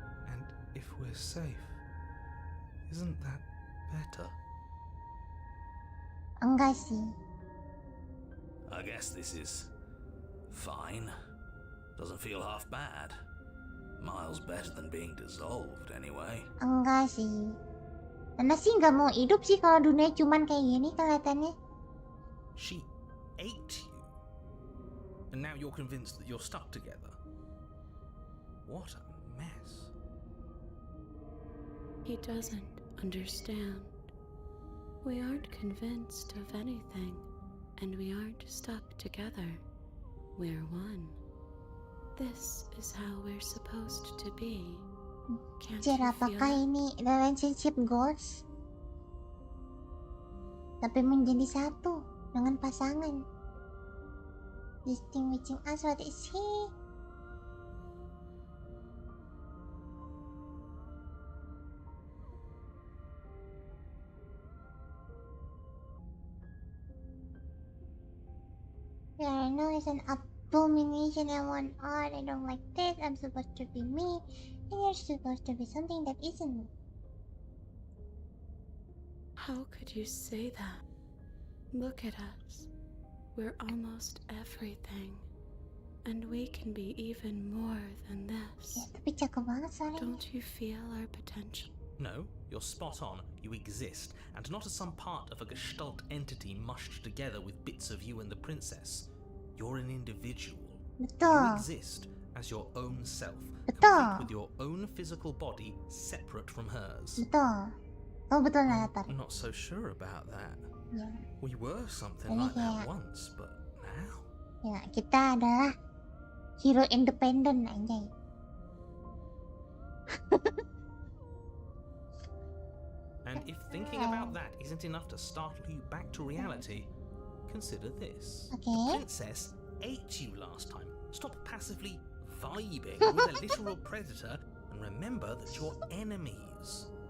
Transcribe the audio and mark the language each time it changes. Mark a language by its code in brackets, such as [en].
[en] And if we're safe, isn't that better? [id] Enggak sih. [en] I guess this is fine. Doesn't feel half bad. Miles better than being dissolved anyway. [id] Enggak sih. Karena sih nggak mau hidup sih kalau dunia cuman kayak gini kelihatannya. [en] She ate you. And now you're convinced that you're stuck together. What a mess. He doesn't understand. We aren't convinced of anything, and we aren't stuck together. We're one. This is how we're supposed to be. Can't you [id] Apakah [en] feel it? [id] ini [en] relationship goals? [id] Tapi menjadi satu dengan pasangan. [en] Distinguishing us, what is he? Yeah, I know it's an abomination. I want art. I don't like this. I'm supposed to be me, and you're supposed to be something that isn't. How could you say that? Look at us. We're almost everything. And we can be even more than this. [id] Ya, tapi cakep banget soalnya. [en] Don't you feel our potential? No, you're spot on. You exist, and not as some part of a gestalt entity mushed together with bits of you and the princess. You're an individual. [id] Betul. [en] You exist as your own self, [id] Betul. [en] complete with your own physical body separate from hers. [id] Betul. Oh betul lah Tar. [en] I'm not so sure about that. [id] Ya. [en] We were something [id] Ini [en] like that [id] kayak- [en] once, but now? [id] Ya, kita adalah hero independen anjay. [en] And if thinking about that isn't enough to startle you back to reality, consider this. Okay. The princess ate you last time. Stop passively vibing with a literal predator and remember that you're enemies.